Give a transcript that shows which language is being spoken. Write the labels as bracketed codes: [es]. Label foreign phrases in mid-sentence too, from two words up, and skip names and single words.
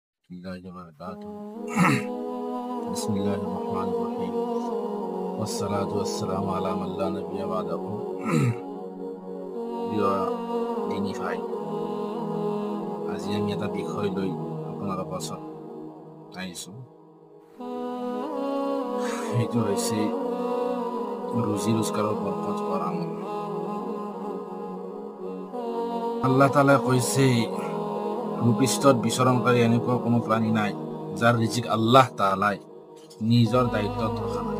[ar] الله وبركاته بسم الله الرحمن الرحيم والصلاة والسلام على من لا نبي بعده [as] প্রিয় দিনী ভাই, আজি আমি এটা বিষয় লৈ আপোনালোকৰ পাছত আহিছোঁ। সেইটো হৈছে ৰুজি ৰোজগাৰৰ বৰকত কৰা আমল। আল্লাহ তাআলাই কৈছে, ভূপৃষ্ঠত বিচৰণকাৰী এনেকুৱা কোনো প্ৰাণী নাই যাৰ ৰিজিক আল্লাহ তাআলাই নিজৰ দায়িত্বত ৰখা নাই।